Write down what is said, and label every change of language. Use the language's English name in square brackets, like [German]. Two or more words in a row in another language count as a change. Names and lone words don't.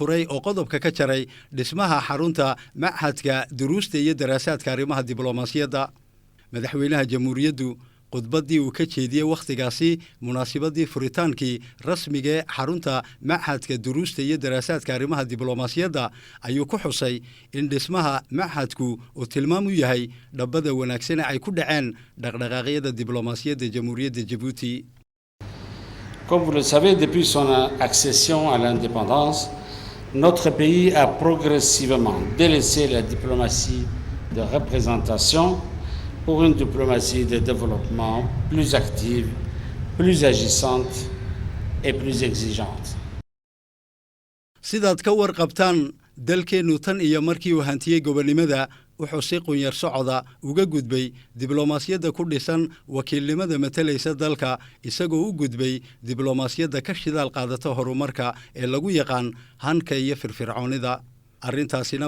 [Somali] furay oo qodobka ka jaray dhismaha xarunta Maxadka Duruusta iyo Daraasaadka Arrimaha Diblomaasiyadda madaxweynaha jamhuuriyaddu khudbaddii uu ka jeediyey wakhtigaasi munaasabadii furitaankii rasmiga ee xarunta Maxadka Duruusta iyo Daraasaadka Arrimaha Diblomaasiyadda ayuu ku xusay in dhismaha maxadku uu tilmaam u yahay dhabada wanaagsan ee ay ku dhaceen dhaqdhaqaaqyada diblomaasiyadda jamhuuriyadda Jabuuti. [French] Comme vous le savez, depuis son accession à l'indépendance, notre pays a progressivement délaissé la diplomatie de représentation pour une diplomatie de développement plus active, plus agissante et plus exigeante. [Somali] sidaad ka warqabtaan dalkeennu tan iyo markii uu hantiyey gobonnimada wuxuu si qunyar socda uga gudbay diblomaasiyadda ku dhisan wakiilnimada matalaysa dalka isagoo u gudbay diblomaasiyadda ka shidaal qaadata horumarka ee lagu yaqaan hanka iyo firfircoonida arrintaasina